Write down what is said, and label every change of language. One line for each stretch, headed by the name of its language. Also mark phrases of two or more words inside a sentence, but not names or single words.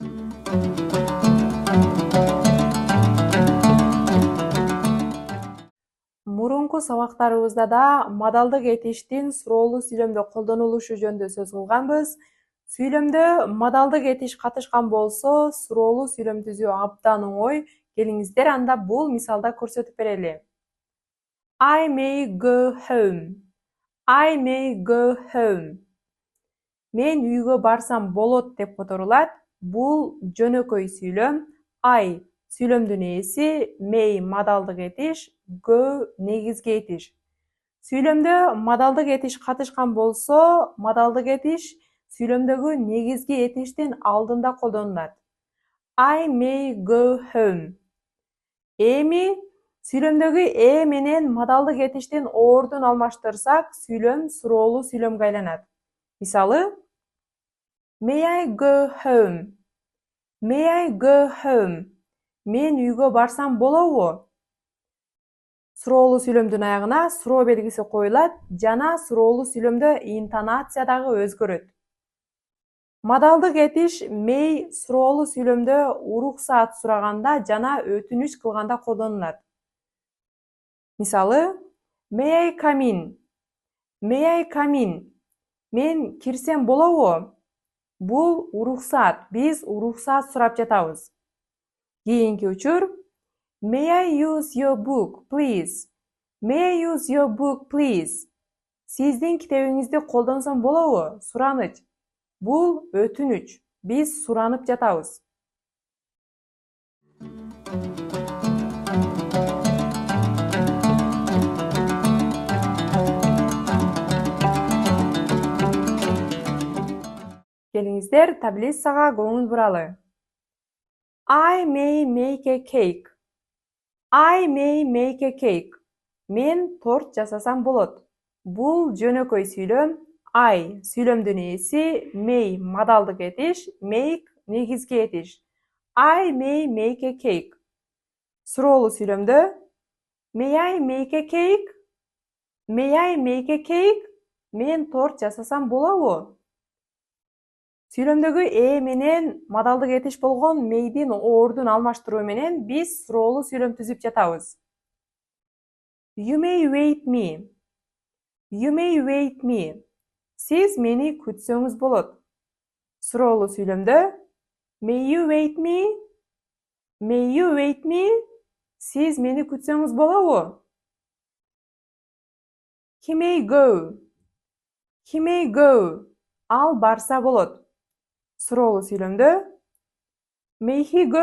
Kyrgyz: Мурунку сабактарыбызда да модалдык этиштин суроолуу сүйлөмдө колдонулушу жөнүндө сөз кылганбыз. Сүйлөмдө модалдык этиш катышкан болсо, суроолуу сүйлөм түзүү абдан оңой. Келиңиздер анда бул мисалда көрсөтүп берели.
English: I may go home. I may go home.
Kyrgyz: Мен үйгө барсам болот деп которулат. Бул жөнөкөй сүйлөм. I сүйлөмдүн ээси, may модалдык этиш, go негизги этиш. Сүйлөмдө модалдык этиш катышкан болсо, модалдык этиш сүйлөмдөгү негизги этиштин алдында колдонулат.
English: I may go home.
Kyrgyz: Эми сүйлөмдөгү менен модалдык этиштин ордун алмаштырсак, сүйлөм суроолуу сүйлөмгө айланат. Мисалы,
English: May I go home? May I go home?
Kyrgyz: Мен үйгө барсам болобу? Суроолуу сүйлөмдүн аягына суроо белгиси коюлат жана суроолуу сүйлөмдө интонация дагы өзгөрөт. Модалдык этиш may суроолуу сүйлөмдө уруксаат сураганда жана өтүнүч кылганда колдонулат. Мисалы,
English: May I come in? May I come in?
Kyrgyz: Мен кирсем болобу? Бул уруксаат. Биз уруксаат сурап жатабыз. Кийинки учур,
English: May I use your book, please? May I use your book, please?
Kyrgyz: Сиздин китебиңизди колдонсом болобу? Сураныч. Бул өтүнүч. Биз суранып жатабыз. Келиңиздер таблицага көңүл буралы.
English: I may make a cake. I may make a cake.
Kyrgyz: Мен торт жасасам болот. Бул жөнөкөй сүйлөм. I сүйлөмдүн ээси, may модалдык этиш, make негизги этиш.
English: I may make a cake.
Kyrgyz: Суроолуу сүйлөмдө
English: May I make a cake? May I make a cake?
Kyrgyz: Мен торт жасасам болобу? Сүйлөмдөгү менен модалдык этиш болгон mayдин ордун алмаштыруу менен биз суроолуу сүйлөм түзүп жатабыз.
English: You may wait me. You may wait me.
Kyrgyz: Сиз мени күтсөңүз болот. Суроолуу сүйлөмдө
English: May you wait me? May you wait me?
Kyrgyz: Сиз мени күтсөңүз болобу?
English: He may go. He may go.
Kyrgyz: Ал барса болот. Суроолуу сүйлөмдө
English: May he go?